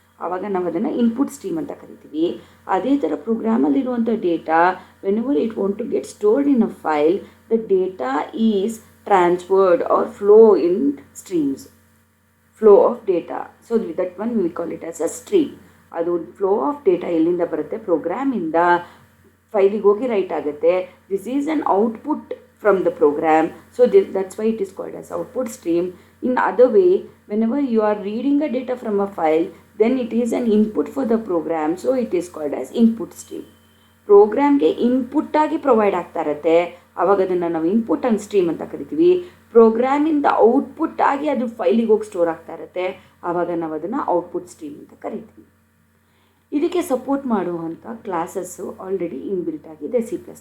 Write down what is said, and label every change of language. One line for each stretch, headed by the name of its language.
Kannada: ಆವಾಗ ನಾವು ಅದನ್ನು ಇನ್ಪುಟ್ ಸ್ಟ್ರೀಮ್ ಅಂತ ಕರಿತೀವಿ. ಅದೇ ಥರ ಪ್ರೋಗ್ರಾಮಲ್ಲಿರುವಂಥ
English: Data whenever it want to get stored in a file, the data is transferred or flow in streams. Flow of data, so that one we call it as a stream.
Kannada: ಅದು flow of data ಎಲ್ಲಿಂದ ಬರುತ್ತೆ? ಪ್ರೋಗ್ರಾಮಿಂದ ಫೈಲಿಗೆ ಹೋಗಿ right ಆಗುತ್ತೆ.
English: This is an output from the program, so that's why it is called as output stream. In other way, whenever you are reading a data from a file, then it is an input for the program, so it is called as input stream.
Kannada: ಪ್ರೋಗ್ರಾಮ್ಗೆ input ಆಗಿ provide ಆಗ್ತಾ ಇರುತ್ತೆ, ಆವಾಗ ಅದನ್ನು ನಾವು input and stream ಅಂತ ಕರಿತೀವಿ. ಪ್ರೋಗ್ರಾಮಿಂದ output ಆಗಿ ಅದು ಫೈಲಿಗೆ ಹೋಗಿ ಸ್ಟೋರ್ ಆಗ್ತಾ ಇರುತ್ತೆ, ಆವಾಗ ನಾವು ಅದನ್ನು ಔಟ್ಪುಟ್ ಸ್ಟ್ರೀಮ್ ಅಂತ ಕರಿತೀವಿ. ಇದಕ್ಕೆ ಸಪೋರ್ಟ್ ಮಾಡುವಂಥ ಕ್ಲಾಸಸ್ಸು ಆಲ್ರೆಡಿ ಇನ್ಬಿಲ್ಟ್ ಆಗಿದೆ C++.